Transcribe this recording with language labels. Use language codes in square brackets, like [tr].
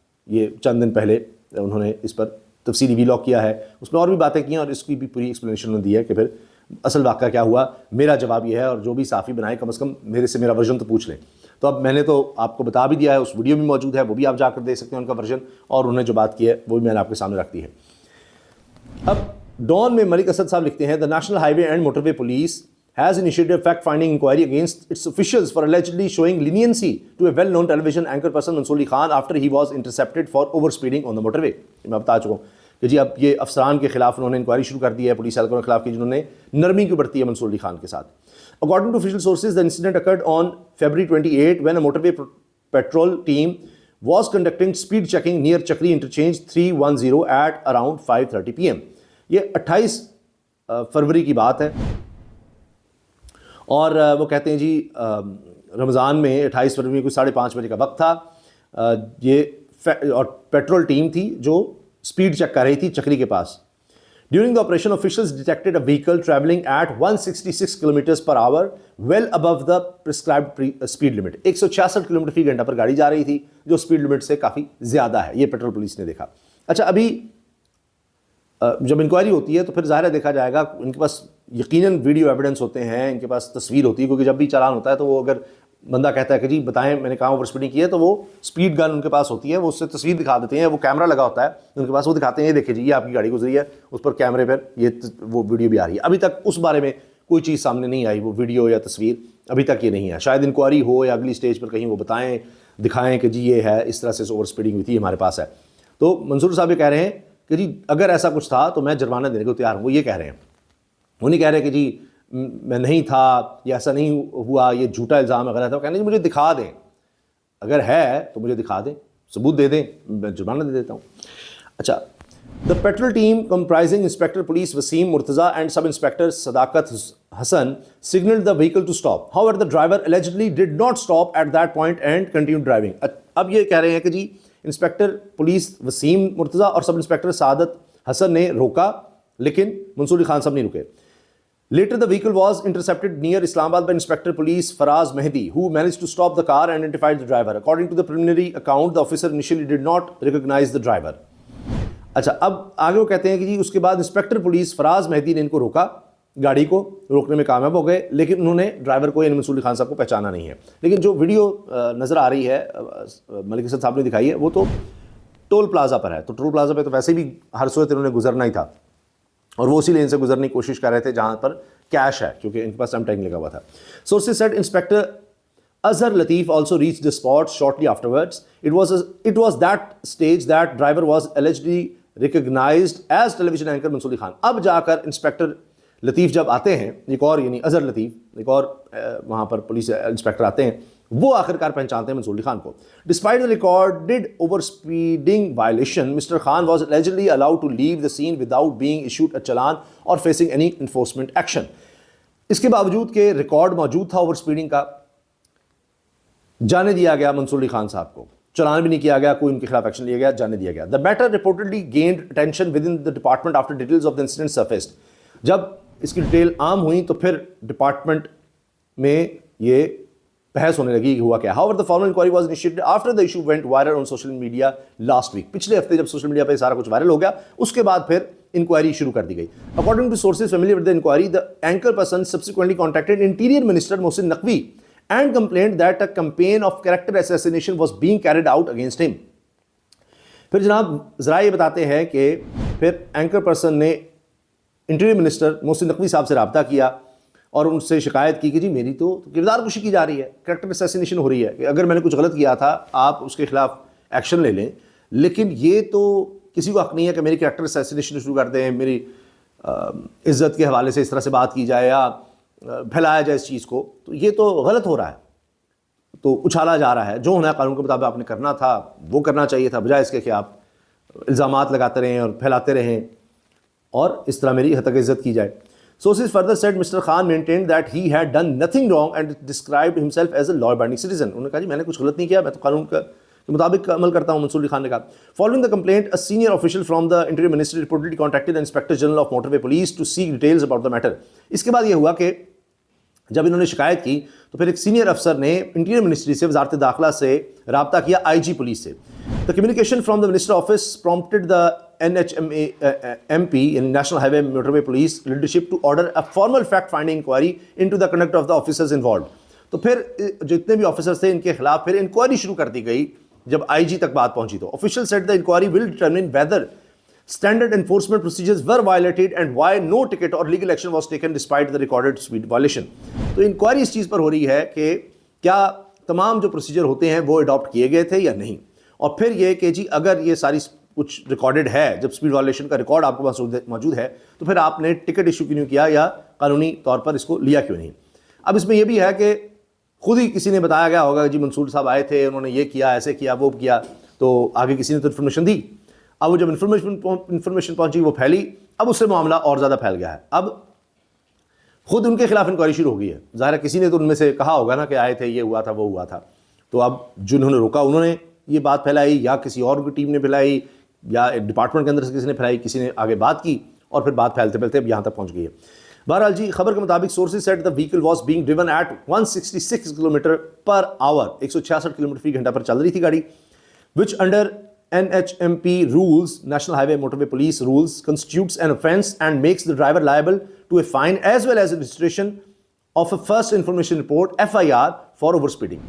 [ur] یہ چند دن پہلے انہوں نے اس پر تفصیلی وی لاگ کیا ہے، اس میں اور بھی باتیں کی ہیں، اور اس کی بھی پوری ایکسپلینیشن انہوں نے دی ہے کہ پھر اصل واقعہ کیا ہوا. میرا جواب یہ ہے، اور جو بھی صحافی بنائے کم از کم میرے سے میرا ورژن تو پوچھ لیں. تو اب میں نے تو آپ کو بتا بھی دیا ہے، اس ویڈیو میں موجود ہے، وہ بھی آپ جا کر دیکھ سکتے ہیں ان کا ورژن، اور انہوں نے جو بات کی ہے وہ بھی میں نے آپ کے سامنے رکھ دی ہے. اب ڈان میں ملک اسد صاحب لکھتے ہیں، [en] The national high way and motor way police has initiated fact-finding inquiry against its officials for allegedly showing leniency to a well-known television anchor person Mansoor Ali Khan after he was intercepted for overspeeding on the motorway. [ur] میں بتا چکا ہوں کہ جی اب یہ افسران کے خلاف انہوں نے انکوائری شروع کر دی ہے، پولیس اہلکاروں کے خلاف کی جنہوں نے نرمی کیوں برتی ہے منصور علی خان کے ساتھ. [en] According to official sources, the incident occurred on February 28 when a motorway patrol team was conducting speed checking near Chakri Interchange 310 at around 5:30 p.m. [ur] یہ 28 فروری کی بات ہے، اور وہ کہتے ہیں جی رمضان میں 28 فروری میں کوئی 5:30 بجے کا وقت تھا. یہ اور پیٹرول ٹیم تھی جو سپیڈ چیک کر رہی تھی چکری کے پاس. [en] During the operation officials detected a vehicle traveling at 166 kilometres per hour well above the prescribed speed limit. [ur] 166 kilometre فی گھنٹہ پر گاڑی جا رہی تھی، جو اسپیڈ لمٹ سے کافی زیادہ ہے. یہ پیٹرول پولیس نے دیکھا. اچھا، ابھی جب انکوائری ہوتی ہے تو پھر ظاہر دیکھا جائے گا، ان کے پاس یقیناً ویڈیو ایویڈنس ہوتے ہیں، ان کے پاس تصویر ہوتی ہے، کیونکہ جب بھی چالان ہوتا ہے تو وہ اگر بندہ کہتا ہے کہ جی بتائیں میں نے کہاں اوور اسپیڈنگ کی ہے، تو وہ اسپیڈ گن ان کے پاس ہوتی ہے، وہ اس سے تصویر دکھا دیتے ہیں. وہ کیمرہ لگا ہوتا ہے ان کے پاس، وہ دکھاتے ہیں یہ دیکھیں جی یہ آپ کی گاڑی گزری ہے، اس پر کیمرے پر یہ وہ ویڈیو بھی آ رہی ہے. ابھی تک اس بارے میں کوئی چیز سامنے نہیں آئی، وہ ویڈیو یا تصویر ابھی تک یہ نہیں ہے. شاید انکوائری ہو یا اگلی اسٹیج پر کہیں وہ بتائیں، دکھائیں کہ جی یہ ہے، اس طرح سے اوور اسپیڈنگ ہوئی تھی، ہمارے پاس ہے. تو منصور صاحب یہ کہہ رہے ہیں کہ جی اگر ایسا کچھ تھا تو میں جرمانہ دینے کو تیار ہوں. وہ یہ کہہ رہے ہیں، وہ نہیں کہہ رہے کہ جی میں نہیں تھا یا ایسا نہیں ہوا، یہ جھوٹا الزام ہے، غلط ہے. وہ کہنے مجھے دکھا دیں، اگر ہے تو مجھے دکھا دیں، ثبوت دے دیں، میں جرمانہ دے دیتا ہوں. [en] اچھا، the patrol team comprising inspector police Waseem Murtaza and sub inspector Sadaqat Hassan signaled the vehicle to stop. However, the driver allegedly did not stop at that point and continued driving. [ur] اب یہ کہہ رہے ہیں کہ جی انسپیکٹر پولیس وسیم مرتضیٰ اور سب انسپیکٹر سعادت حسن نے روکا، لیکن منصور علی خان صاحب نہیں رکے. [en] Later, the vehicle was intercepted near Islamabad by Inspector Police Faraz Mehdi, who managed to stop the car and identified the driver. According to the preliminary account, the officer initially did not recognize the driver. [ur] اچھا، اب آگے وہ کہتے ہیں کہ جی اس کے بعد inspector police فراز مہدی نے ان کو روکا، گاڑی کو روکنے میں کامیاب ہو گئے، لیکن انہوں نے ڈرائیور کو یعنی منصور علی خان صاحب کو پہچانا نہیں ہے. لیکن جو ویڈیو نظر آ رہی ہے ملک اسد صاحب نے دکھائی ہے، وہ تو ٹول پلازا پر ہے. تو ٹول پلازا پہ تو ویسے بھی ہر صورت انہوں نے گزرنا ہی تھا، اور وہ اسی لین سے گزرنے کی کوشش کر رہے تھے جہاں پر کیش ہے، کیونکہ ان کے پاس ٹائم لگا ہوا تھا. [en] Sources said Inspector Azhar Latif also reached the spot shortly afterwards. It was that stage that driver was allegedly recognized as television anchor Mansoor Ali Khan. [ur] اب جا کر انسپیکٹر لطیف جب آتے ہیں، ایک اور یعنی اظہر لطیف، ایک اور وہاں پر پولیس انسپیکٹر آتے ہیں، وہ آخر کار پہچانتے ہیں منصور علی خان کو. [en] Despite the recorded overspeeding violation, Mr. Khan was allegedly allowed to leave the scene without being issued a challan or facing any enforcement action. [ur] اس کے باوجود کہ ریکارڈ موجود تھا اوور اسپیڈنگ کا، جانے دیا گیا منصور علی خان صاحب کو، چلان بھی نہیں کیا گیا، کوئی ان کے خلاف ایکشن لیا گیا، جانے دیا گیا. [en] The matter reportedly gained attention within the department after details of the incident surfaced. [ur] جب اس کی ڈیٹیل عام ہوئی تو پھر ڈپارٹمنٹ میں یہ بحث ہونے لگی کہ ہوا کیا. [en] However, the formal inquiry was initiated after the issue went viral on social media last week. [ur] پچھلے ہفتے جب سوشل میڈیا پہ سارا کچھ وائرل ہو گیا، اس کے بعد پھر انکوائری شروع کر دی گئی. [en] According to sources familiar with the inquiry, the anchor person subsequently contacted Interior Minister Mohsin Naqvi and complained that a campaign of character assassination was being carried out against him. [ur] پھر جناب ذرا یہ بتاتے ہیں کہ پھر اینکر پرسن نے interior minister Mohsin Naqvi صاحب سے رابطہ کیا اور ان سے شکایت کی کہ جی میری تو کردار کشی کی جا رہی ہے, کریکٹر اسیسینیشن ہو رہی ہے, کہ اگر میں نے کچھ غلط کیا تھا آپ اس کے خلاف ایکشن لے لیں, لیکن یہ تو کسی کو حق نہیں ہے کہ میری کریکٹر اسیسینیشن شروع کر دیں, میری عزت کے حوالے سے اس طرح سے بات کی جائے یا پھیلایا جائے اس چیز کو, تو یہ تو غلط ہو رہا ہے, تو اچھالا جا رہا ہے. جو ہونا ہے قانون کے مطابق آپ نے کرنا تھا وہ کرنا چاہیے تھا, بجائے اس کے کہ آپ الزامات لگاتے رہیں اور پھیلاتے رہیں اور اس طرح میری حد تک عزت کی جائے. [en] Sources further said Mr. Khan maintained that he had done nothing wrong and described himself as a law-abiding citizen. [ur] انہوں نے کہا جی میں نے کچھ غلط نہیں کیا, میں تو قانون کے مطابق عمل کرتا ہوں. منصور علی خان نے کہا. [en] Following the complaint, a senior official from the Interior Ministry reportedly contacted the Inspector General of Motorway Police to seek details about the matter. [ur] اس کے بعد یہ ہوا کہ جب انہوں نے شکایت کی تو پھر ایک سینئر افسر نے انٹیریئر منسٹری سے, وزارت داخلہ سے رابطہ کیا آئی جی پولیس سے. [en] The communication from the Minister Office prompted the NHMP in National Highway Motorway Police leadership to order a formal fact-finding inquiry into the conduct of the officers involved. [ur] تو پھر جتنے بھی آفیسرز تھے ان کے خلاف پھر inquiry شروع کر دی گئی. جب آئی جی تک بات پہنچی تو [en] official said the inquiry will determine whether standard enforcement procedures were violated and why no ticket or legal action was taken despite the recorded speed violation. [ur] تو انکوائری اس چیز پر ہو رہی ہے کہ کیا تمام جو پروسیجر ہوتے ہیں وہ اڈاپٹ کیے گئے تھے یا نہیں, اور پھر یہ کہ جی اگر یہ ساری کچھ ریکارڈڈ ہے, جب اسپیڈ وائلیشن کا ریکارڈ آپ کے پاس موجود ہے تو پھر آپ نے ٹکٹ ایشو کیوں نہیں کیا یا قانونی طور پر اس کو لیا کیوں نہیں. اب اس میں یہ بھی ہے کہ خود ہی کسی نے بتایا گیا ہوگا جی منصور صاحب آئے تھے, انہوں نے یہ کیا, ایسے کیا, وہ کیا, تو آگے کسی نے تو انفارمیشن دی. اب وہ جب انفارمیشن پہنچی وہ پھیلی, اب اس سے معاملہ اور زیادہ پھیل گیا ہے. اب خود ان کے خلاف انکوائری شروع ہو گئی ہے. ظاہر ہے کسی نے تو ان میں سے کہا ہوگا نا کہ آئے تھے, یہ ہوا تھا, وہ ہوا تھا, تو اب جنہوں نے روکا انہوں نے یہ بات پھیلائی یا کسی اور کی ٹیم نے پھیلائی یا ڈپارٹمنٹ کے اندر سے کسی نے پھیلائی, کسی نے آگے بات کی اور پھر بات پھیلتے پھیلتے اب یہاں تک پہنچ گئی ہے. بہرحال جی خبر کے مطابق [en] sources said the vehicle was being driven at [ur] 166 kilometre per our, 166 kilometre فی گھنٹہ پر چل رہی تھی گاڑی, [en] Which under NHMP rules, National Highway Motorway Police rules, constitutes an offence and makes the driver liable to a fine as well as a registration of a first information report FIR for overspeeding.